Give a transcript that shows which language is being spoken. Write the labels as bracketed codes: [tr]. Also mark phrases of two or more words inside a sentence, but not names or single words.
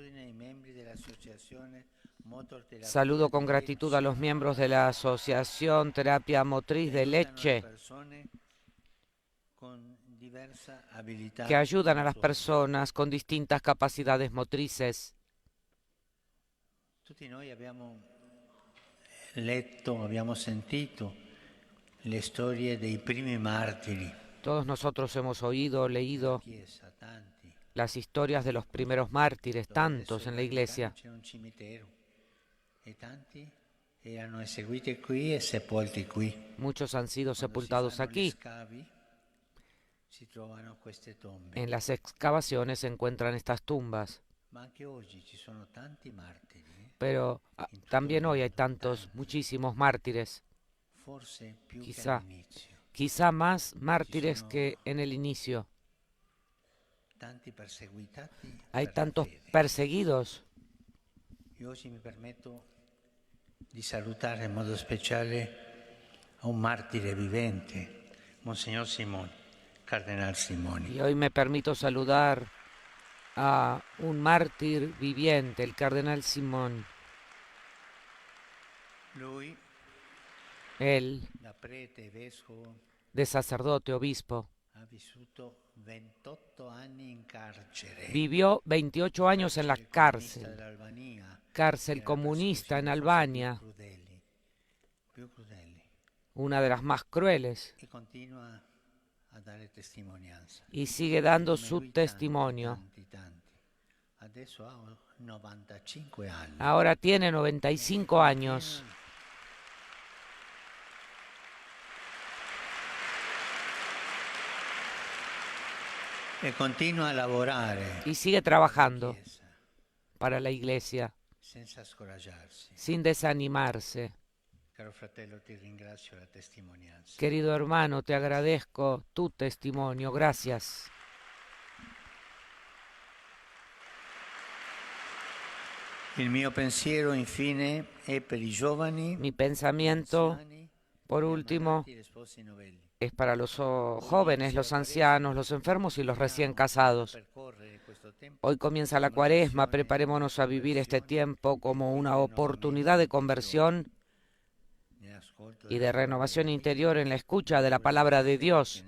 [es] Saludo con gratitud a los miembros de la Asociación Terapia Motriz de Lecce, que ayudan a las personas con distintas capacidades motrices. [it] Tutti noi abbiamo letto, abbiamo sentito le storie dei primi martiri. [es] Todos nosotros hemos oído, leído las historias de los primeros mártires, tantos en la Iglesia. Muchos han sido sepultados aquí. En las excavaciones se encuentran estas tumbas. Pero también hoy hay muchísimos mártires. Quizá más mártires que en el inicio. Hay tantos perseguidos. Y hoy me permito [it] di salutare in modo speciale a un martire vivente, [es] Monseñor Simón, Cardenal Simoni. Y hoy me permito saludar a un mártir viviente, el Cardenal Simón. Él, de sacerdote, obispo, vivió 28 años en la cárcel comunista en Albania. una de las más crueles, [it] e continua a dare testimonianza. [es] y sigue dando [it] Come [es] su [it] lui [es] testimonio. [it] tanti. Adesso ha 95 anni. [es] Ahora tiene 95 años. [it] E continua a lavorare [es] Y sigue trabajando para la iglesia, [it] senza scoraggiarsi. [es] sin desanimarse. [it] Caro fratello, ti ringrazio la testimonianza. [es] Querido hermano, te agradezco tu testimonio. Gracias. [it] Il mio pensiero, infine, è per i giovani, [es] Mi pensamiento, [it] anziani, [es] por [it] gli [es] último, [it] ammalati e gli sposi novelli. [es] es para los jóvenes, los ancianos, los enfermos y los recién casados. [it] Percorrere questo tempo [es] Hoy comienza la Cuaresma, preparémonos a vivir este tiempo como una oportunidad de conversión [it] nell'ascolto [es] y de renovación interior en la escucha de la palabra de Dios,